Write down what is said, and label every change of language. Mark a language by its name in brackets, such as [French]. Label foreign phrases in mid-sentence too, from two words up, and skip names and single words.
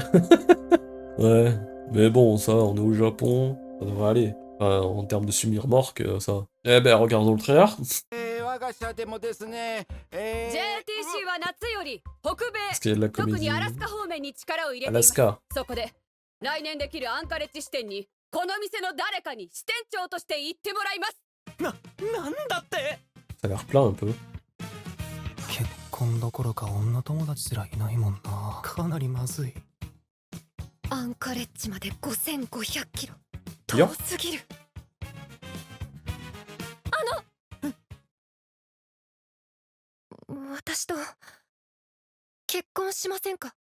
[French] Ouais, mais bon, ça, on est au Japon, ça devrait aller. Enfin, en termes de souvenir-morque, ça. Eh ben, regardons le trailer. Parce qu'il y a de la comédie. Alaska. [Japanese] 来年できるアンカレッジ支店にこの店の誰かに支店長として行ってもらいます。なんだって。 [French] Ça a l'air plein un peu. [Japanese] 結婚どころか女友達すらいないもんな。かなりまずい。アンカレッジまで5500キロ。遠すぎる。私と結婚しませんか？